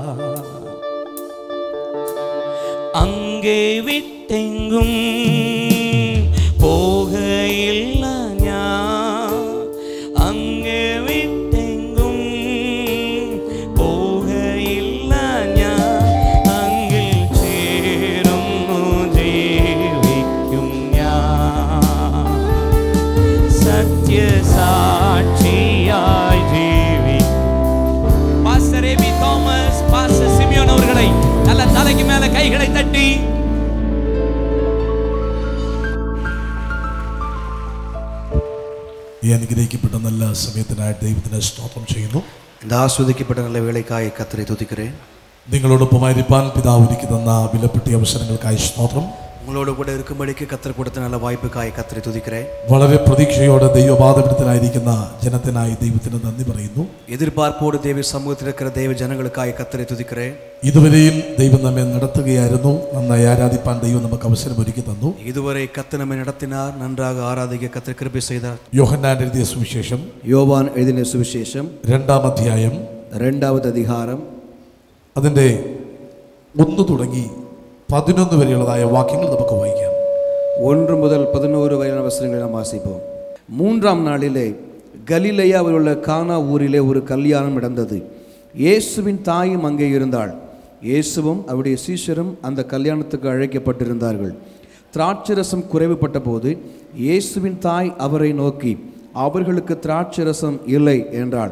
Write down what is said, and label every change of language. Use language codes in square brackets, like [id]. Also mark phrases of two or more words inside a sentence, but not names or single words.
[ml] അങ്ങേ വിട്ടെങ്ങും പോകയിൽ അങ്ങേ വിട്ടെങ്ങും പോകയിൽ അങ്ങിൽ ചേരും ജീവിക്കും സത്യ സാക്ഷിയായ് ജീവി. [ta] பாஸ்டர் எபி தாமஸ், பாஸ்டர் சிமியோன் அவர்களை நல்ல தலைக்கு மேல கைகளை தட்டி [ml] ഈ അനുഗ്രഹിക്കപ്പെട്ട നല്ല സമയത്തിനായിട്ട് ദൈവത്തിന് സ്തോത്രം ചെയ്യുന്നു. [ta] இந்த ஆஸ்வதிக்கப்பட்ட நல்ல வேளைக்காய் கர்த்தரை துதிக்கிறேன். [ml] നിങ്ങളോടൊപ്പമായിരിക്കാൻ പിതാവ് എനിക്ക് തന്ന വിലപ്പെട്ട അവസരങ്ങൾക്കായി സ്തോത്രം. [ta] உங்களோடு கூட இருக்கும்படிக்கு கர்த்தர் கொடுத்த நல்ல வாய்ப்புக்காய் கர்த்தரை துதிக்கிறேன். [ml] വളരെ പ്രതീക്ഷയോടെ ദൈവപാദപീഠത്തിലായിരിക്കുന്ന ജനത്തിനായി ദൈവത്തിന് നന്ദി പറയുന്നു. [ta] எதிர்பார்ப்போடு தேவ சமூகத்தில் இருக்கிற தேவ ஜனங்களுக்காய் கர்த்தரை துதிக்கிறேன். [ml] ഇതുവരെയും ദൈവം നമ്മെ നടത്തുകയായിരുന്നു. നന്നായി ആരാധിപ്പാൻ ദൈവം നമുക്ക് അവസരം ഒരുക്കി തന്നു. [ta] இதுவரை கர்த்தர் நம்மை நடத்தினார். நன்றாக ஆராதிக்க கர்த்தர் கிருபை செய்தார். [ml] യോഹന്നാൻ എഴുതിയ സുവിശേഷം, [ta] யோவான் எழுதின சுவிசேஷம் [ml] 2-ാം അധ്യായം [ta] 2வது அதிகாரம் [ml] അതിൻ്റെ 1 തുടങ്ങി 11 വരെയുള്ളതായ വാക്യങ്ങൾ നമുക്ക് വായിക്കാം. [ta] 1 முதல் 11 வரையான வசனங்களை நாம் வாசிப்போம். 3ஆம் நாளிலே கலிலேயாவில் உள்ள கானா ஊரிலே ஒரு கல்யாணம் நடந்தது. இயேசுவின் தாயும் அங்கே இருந்தாள். இயேசுவும் அவருடைய சீஷரும் அந்த கல்யாணத்துக்கு அழைக்கப்பட்டிருந்தார்கள். திராட்சரசம் குறைவுபட்ட போது இயேசுவின் தாய் அவரை நோக்கி, அவர்களுக்கு திராட்சரசம் இல்லை என்றாள்.